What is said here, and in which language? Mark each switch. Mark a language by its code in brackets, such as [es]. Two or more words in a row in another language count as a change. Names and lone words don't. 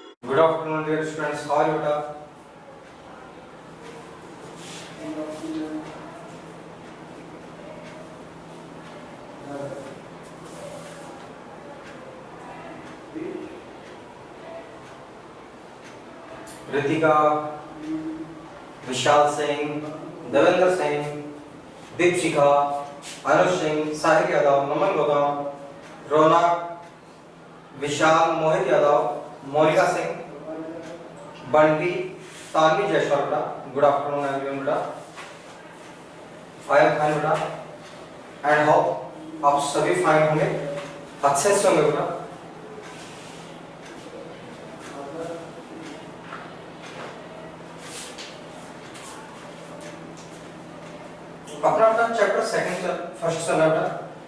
[en] Good afternoon, dear students. How are you, beta? Ritika, Vishal Singh, Devendra Singh, Deepshikha, Anush Singh, Sahil Yadav, Naman Gautam, Ronak, Vishal, Mohit Yadav, Monica Singh, Bunty, Tanvi Jaiswal beta. Good afternoon everyone beta. I am fine beta. And hope [hi] आप सभी फाइन होंगे, अच्छे से होंगे बता। अपना अपना [en] chapter second first [hi] चल रहा है।